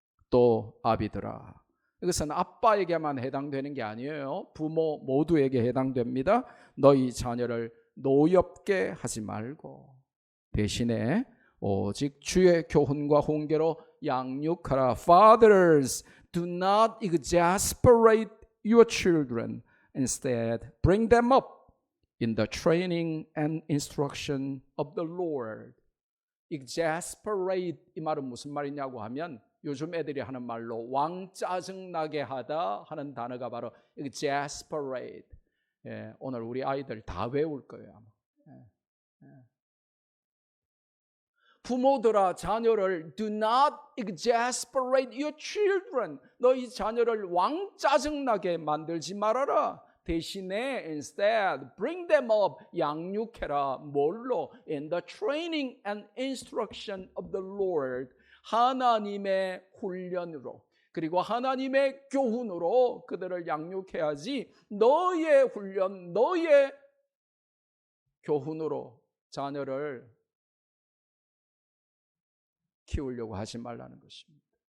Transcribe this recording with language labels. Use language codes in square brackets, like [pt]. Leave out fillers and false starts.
[ko] 또 아비들아. 이것은 아빠에게만 해당되는 게 아니에요. 부모 모두에게 해당됩니다. 너희 자녀를 노엽게 하지 말고 대신에 오직 주의 교훈과 훈계로 양육하라. [en] Fathers, do not exasperate your children. Instead, bring them up in the training and instruction of the Lord. [ko] exasperate 이 말은 무슨 말이냐고 하면 요즘 애들이 하는 말로 왕짜증나게 하다 하는 단어가 바로 exasperate. 오늘 우리 아이들 다 외울 거예요 아마. 부모들아 자녀를 [en] do not exasperate your children. [ko] 너희 자녀를 왕짜증나게 만들지 말아라. 대신에 [en] instead bring them up. [ko] 양육해라. 뭘로? [en] In the training and instruction of the Lord. [ko] 하나님의 훈련으로 그리고 하나님의 교훈으로 그들을 양육해야지 너의 훈련, 너의 교훈으로 자녀를 키우려고 하지 말라는 것입니다.